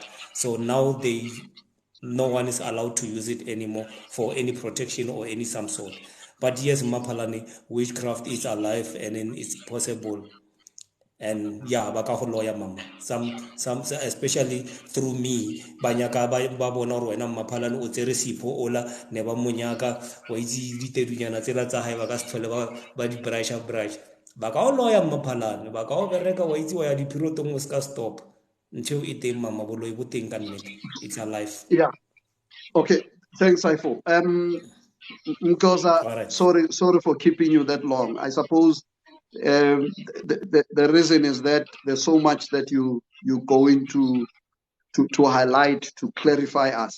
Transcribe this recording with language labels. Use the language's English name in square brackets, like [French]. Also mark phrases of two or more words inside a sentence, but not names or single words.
[English] So now no one is allowed to use it anymore for any protection or any some sort. But yes, Mapalani, witchcraft is alive and it's possible. And yeah, [Tswana] baka go lawyer mama, [English] some especially through me [Tswana] banyaka ba bona gore wena Maphalane o tsere sipho ola ne ba monyaka wa itse ditedunyana tsela tsa hae ba ka se tlhole ba di brush ba ka o lawyer Maphalane ba ka o bereka wa itse wa ya dipirotong o ska [English] stop until [Tswana] e teng mama boloi bo teng ka nnete, [English] it's alive. Yeah. Okay. Thanks, Saifo. Nkosa, All right. sorry for keeping you that long. I suppose the reason is that there's so much that you go into to highlight, to clarify us.